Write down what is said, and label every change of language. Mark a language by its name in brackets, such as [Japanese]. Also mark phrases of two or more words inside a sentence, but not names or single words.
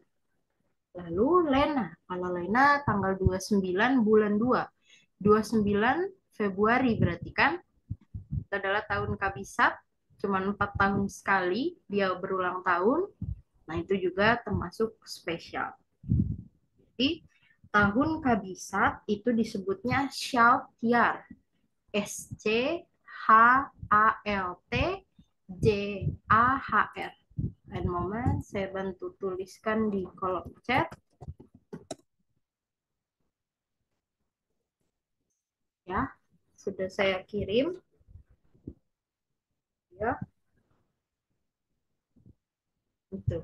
[Indonesian] Lalu Lena, kalau Lena tanggal 29 bulan 2, 29 Februari berarti kan, itu adalah tahun kabisat, cuma 4 tahun sekali dia berulang tahun, nah itu juga termasuk spesial. Jadi tahun kabisat itu disebutnya Schaltjahr. Schaltjahr. [German] Ein moment, [Indonesian] saya bantu tuliskan di kolom chat. Ya, sudah saya kirim. Ya. Itu.